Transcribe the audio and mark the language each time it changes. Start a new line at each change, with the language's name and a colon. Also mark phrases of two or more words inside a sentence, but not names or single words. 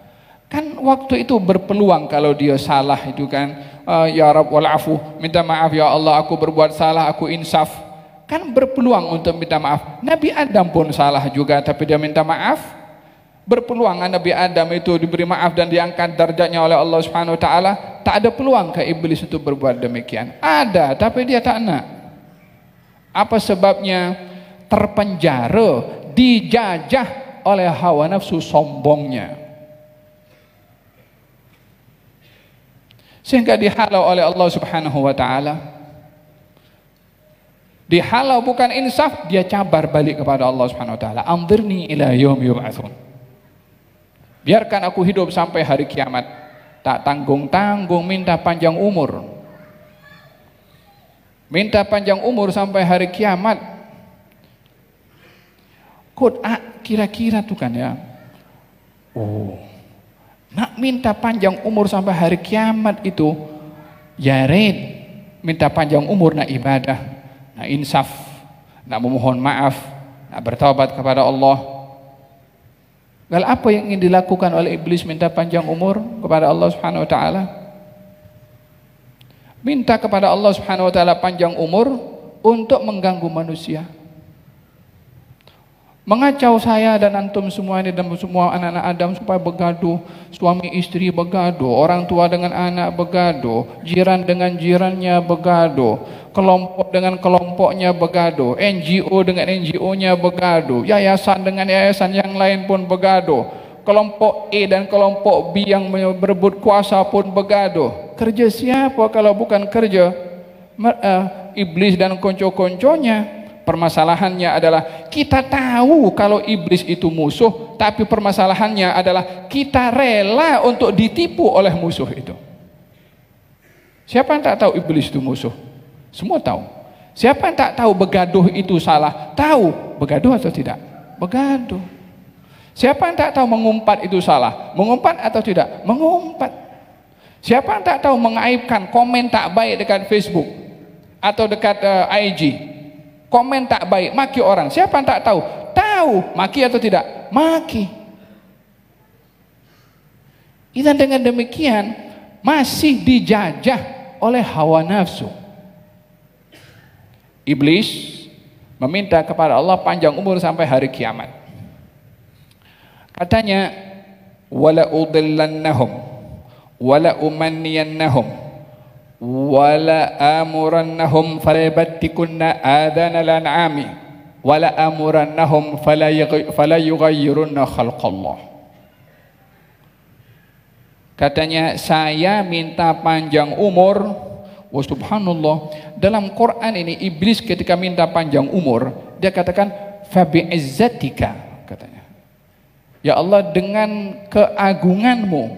Malay: Kan waktu itu berpeluang kalau dia salah itu kan,
Arabic: يا رب والعفو,
Malay: minta maaf ya Allah, aku berbuat salah, aku insaf. Kan berpeluang untuk minta maaf. Nabi Adam pun salah juga tapi dia minta maaf. Berpeluang Nabi Adam itu diberi maaf dan diangkat darjatnya oleh
Arabic: الله سبحانه وتعالى.
Malay: Tak ada peluang ke iblis untuk berbuat demikian. Ada tapi dia tak nak. Apa sebabnya? Terpenjara, dijajah oleh hawa nafsu sombongnya. Sehingga dihalau oleh
Arabic: الله سبحانه وتعالى.
Malay: Dihalau bukan insaf, dia cabar balik kepada
Arabic: الله سبحانه وتعالى. أنظرني إلى يوم يبعثون.
Malay: Biarkan aku hidup sampai hari kiamat. Tak tanggung-tanggung minta panjang umur. Minta panjang umur sampai hari kiamat. Kira-kira tuh kan ya. Oh. Nak minta panjang umur sampai hari kiamat itu, ya red, minta panjang umur nak ibadah, nak insaf, nak memohon maaf, nak bertaubat kepada Allah. Lalu apa yang ingin dilakukan oleh iblis minta panjang umur kepada
Arabic: الله سبحانه وتعالى?
Malay: Minta kepada
Arabic: الله سبحانه وتعالى
Malay: panjang umur untuk mengganggu manusia. Mengacau saya dan antum semua ini dan semua anak-anak Adam supaya bergaduh, suami istri bergaduh, orang tua dengan anak bergaduh, jiran dengan jirannya bergaduh, kelompok dengan kelompoknya bergaduh, NGO dengan NGO-nya bergaduh, yayasan dengan yayasan yang lain pun bergaduh, kelompok A dan kelompok B yang berebut kuasa pun bergaduh. Kerja siapa kalau bukan kerja iblis dan konco-konconya? Permasalahannya adalah kita tahu kalau iblis itu musuh, tapi permasalahannya adalah kita rela untuk ditipu oleh musuh itu. Siapa yang tak tahu iblis itu musuh? Semua tahu. Siapa yang tak tahu begaduh itu salah? Tahu begaduh atau tidak? Begaduh. Siapa yang tak tahu mengumpat itu salah? Mengumpat atau tidak? Mengumpat. Siapa yang tak tahu mengaibkan komen tak baik dekat Facebook atau dekat IG? Komen tak baik, maki orang. Siapa yang tak tahu? Tahu, maki atau tidak? Maki. Dan dengan demikian masih dijajah oleh hawa nafsu. Iblis meminta kepada Allah panjang umur sampai hari kiamat. Katanya,
Arabic: ولأضلنهم ولأمنينهم ولآمرنهم فليبتكن آذان الأنعام ولآمرنهم فليغيرن خلق الله.
Malay: Katanya, saya minta panjang umur.
Arabic: وسبحان الله,
Malay: dalam Quran ini iblis ketika minta panjang umur dia katakan
Arabic: فبعزتك,
Malay: katanya, ya Allah dengan keagunganmu.